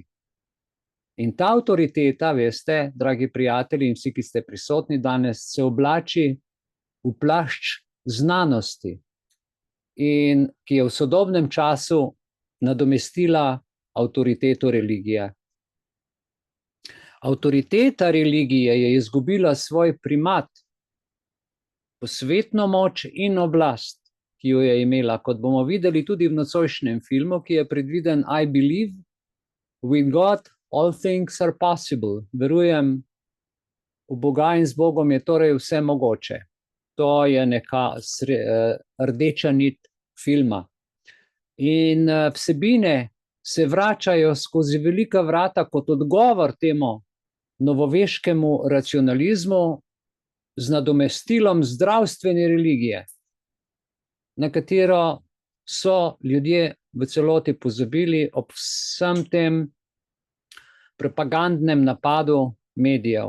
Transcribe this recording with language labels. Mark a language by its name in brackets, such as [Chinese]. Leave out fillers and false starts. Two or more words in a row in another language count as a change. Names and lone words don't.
[Slovenian] In ta avtoriteta, veste, dragi prijatelji in vsi, ki ste prisotni danes, se oblači v plašč znanosti in ki je v sodobnem času nadomestila avtoriteto religije. Avtoriteta religije je izgubila svoj primat, posvetno moč in oblast, ki jo je imela, kot bomo videli tudi v nocojšnjem filmu, ki je predviden [English] I believe with God all things are possible. [Slovenian] Verujem v Boga in z Bogom je torej vse mogoče. To je neka rdeča nit filma. In vsebine se vračajo skozi velika vrata kot odgovor temu novoveškemu racionalizmu z nadomestilom zdravstvene religije, na katero so ljudje v celoti pozabili ob vsem tem propagandnem napadu medijev.